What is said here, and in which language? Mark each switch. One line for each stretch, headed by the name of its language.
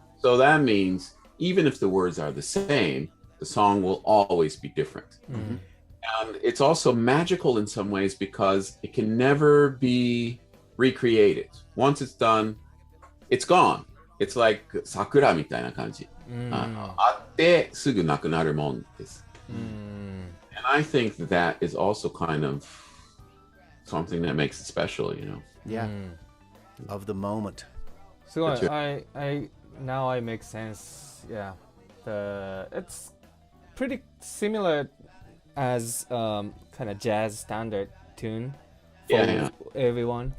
English: So that means even if the words are the same, the song will always be different. And it's also magical in some ways, because it can never be recreated. Once it's done, it's gone. It's like sakura
Japanese: みたいな感じ。あってすぐなくなるもんです。
English: And I think that is also kind of something that makes it special, you know. Yeah. Of the moment. So I now I make sense. Yeah. It's pretty similar as kind of jazz standard tune for everyone.